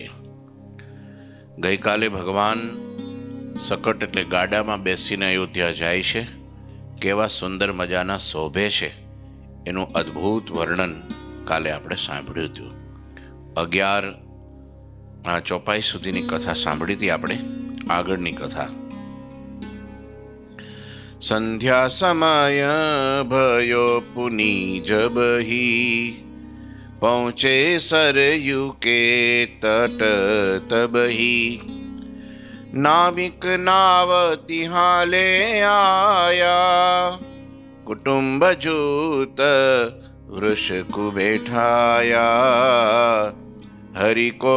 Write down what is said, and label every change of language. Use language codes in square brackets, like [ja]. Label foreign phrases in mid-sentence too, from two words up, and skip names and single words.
[gu] ગઈકાલે ભગવાન સકટ એટલે ગાડામાં બેસીને અયોધ્યા જાય છે, કેવા સુંદર મજાના શોભે છે એનું અદ્ભુત વર્ણન કાલે આપણે સાંભળ્યું હતું। 11 ચોપાઈ સુધીની કથા સાંભળી હતી આપણે। આગળની કથા। [hi] संध्या समय भयो पुनि जब ही पहुँचे सरयू के तट तब ही नाविक नाव तिहाले आया कुटुंब जूत वृष को बैठाया हरि को